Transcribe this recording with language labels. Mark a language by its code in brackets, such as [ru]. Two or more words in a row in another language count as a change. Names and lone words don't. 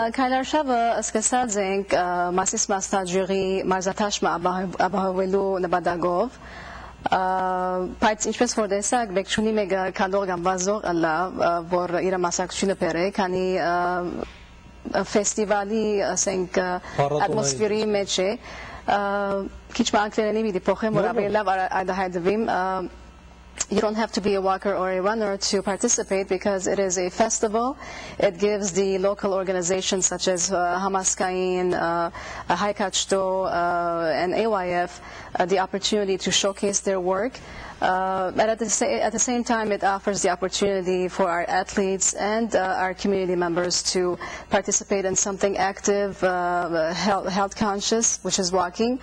[hy] Քայլարշավը սկսած ենք Մասիս մասնաճյուղի մարզաթաշմը ապահովելու նպատակով, բայց ինչպես որ տեսակ, մեկ չունի մեկը քանդող կամ վազող ըլլա, որ իր մասնակցությունը բերե, քանի ֆեստիվալի, ասենք, ատմոսֆերի մեջ է, քիչ անգլերենի մի փոխեմ, որ ավելի լավ արտահայտվեմ, [en] you don't have to be a walker or a runner to participate because it is a festival. It gives the local organizations such as Hamaskain, Haikachto, and AYF the opportunity to showcase their work. But at the same time, it offers the opportunity for our athletes and our community members to participate in something active, health conscious, which is walking.